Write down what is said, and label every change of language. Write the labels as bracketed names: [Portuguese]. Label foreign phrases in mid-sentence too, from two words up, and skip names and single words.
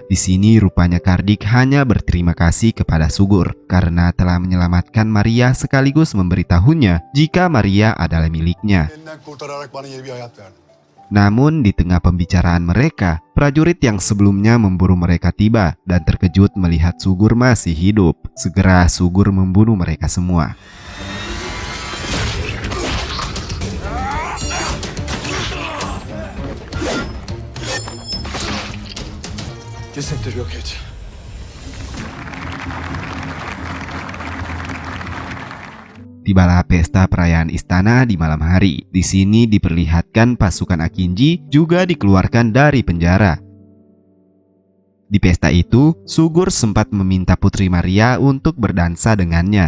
[Indonesian] Di sini rupanya Kardik hanya berterima kasih kepada Sugur karena telah menyelamatkan Maria sekaligus memberitahunya jika Maria adalah miliknya. Namun di tengah pembicaraan mereka, prajurit yang sebelumnya memburu mereka tiba dan terkejut melihat Sugur masih hidup. Segera Sugur membunuh mereka semua. [Turkish] Cesetleri yok et. [Indonesian] Tibalah pesta perayaan istana di malam hari. Di sini diperlihatkan pasukan Akinji juga dikeluarkan dari penjara. Di pesta itu, Sugur sempat meminta Putri Maria untuk berdansa dengannya.